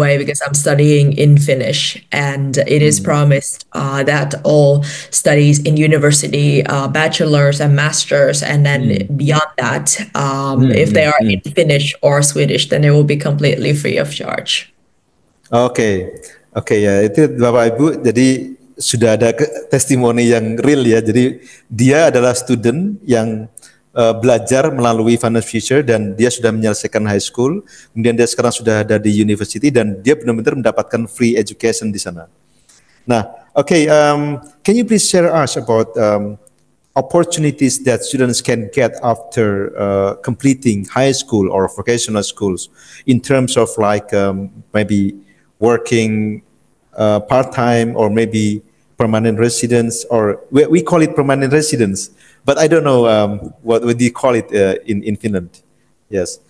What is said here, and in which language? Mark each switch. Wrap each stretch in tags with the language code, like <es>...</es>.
<en>way, because I'm studying in Finnish, and it is mm, promised that all studies in university, bachelor's and master's, and then mm, beyond that, mm, if they mm, are mm. in Finnish or Swedish, then it will be completely free of charge.</en> <id>Oke, oke ya itu Bapak Ibu. Jadi sudah ada testimoni yang real ya. Jadi dia adalah student yang belajar melalui Finance Future dan dia sudah menyelesaikan high school. Kemudian dia sekarang sudah ada di university dan dia benar-benar mendapatkan free education di sana.</id> <en>Nah, okay, can you please share us about opportunities that students can get after completing high school or vocational schools in terms of like maybe working part-time or maybe permanent residence, or we call it permanent residence, but I don't know what do you call it in Finland. Yes.</en>